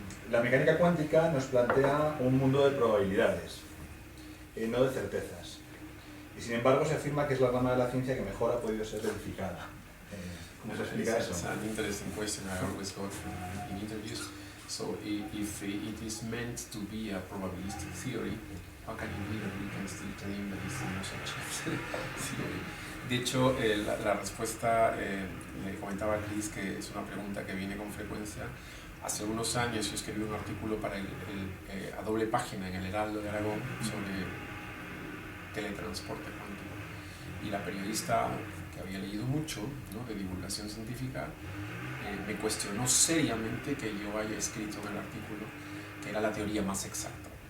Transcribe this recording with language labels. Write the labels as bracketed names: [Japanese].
[Spanish] La mecánica cuántica nos plantea un mundo de probabilidades, no de certezas. Y sin embargo se afirma que es la rama de la ciencia que mejor ha podido ser verificada. ¿Cómo se explica eso? [English] It's an interesting question I always got in interviews. So if it is meant to be a probabilistic theory, how can it be that we can still claim that it's the most achieved theory? [Spanish] De hecho, la respuesta, le comentaba a Chris que es una pregunta que viene con frecuencia. Hace unos años yo escribí un artículo para a doble página en el Heraldo de Aragón sobre teletransporte cuántico. Y la periodista, que había leído mucho, ¿no?, de divulgación científica, me cuestionó seriamente que yo haya escrito en el artículo que era la teoría más exacta.